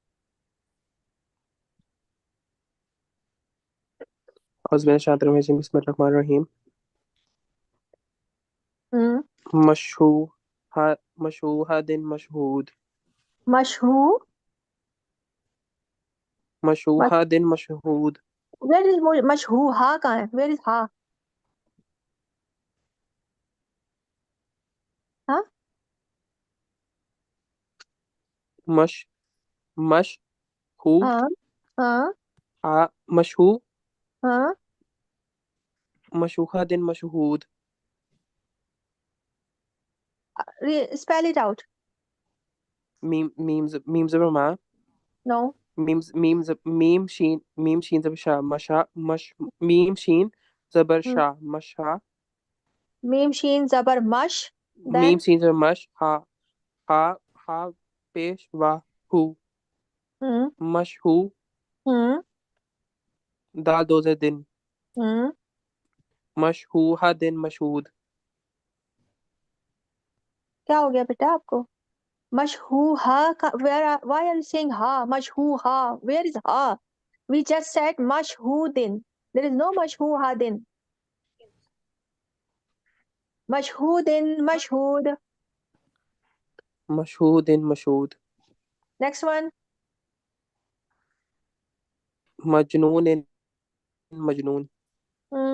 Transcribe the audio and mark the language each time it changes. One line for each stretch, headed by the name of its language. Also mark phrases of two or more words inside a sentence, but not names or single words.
Arabic: Bismillahirrahmanirrahim. Hmm. مشهودٍ مشهود Mashhu. مشهودٍ مشهود
English: Where is mashhu?
Urdu: ہا کہاں ہے?
English: Where is ha? Huh? मश मशहू
Urdu: ہاں ہاں हा मशहू हाँ
Arabic: مشهودٍ مشهود
English: spell it out.
Urdu: میم زبر ما
English: No.
Urdu: میم شین زبر شا مشا مش میم شین زبر Hmm. शा मशा میم شین زبر مش. मीम
English: Then
Urdu: شین زبر مش ہا ہا پیش وا ہو hmm मशहू hmm دال دو زیر دن hmm.
Arabic: مشهودٍ مشهود
Urdu: کیا ہو گیا بیٹا آپ کو? Mashhu ha.
English: Why are you saying ha? Mashhu ha. Where is ha? We just said mashhudin. There is no mashhuhadin.
Arabic: مشهودٍ، مشهود. مشهودٍ مشهود
English: Next one.
Arabic: مجنون مجنون Hmm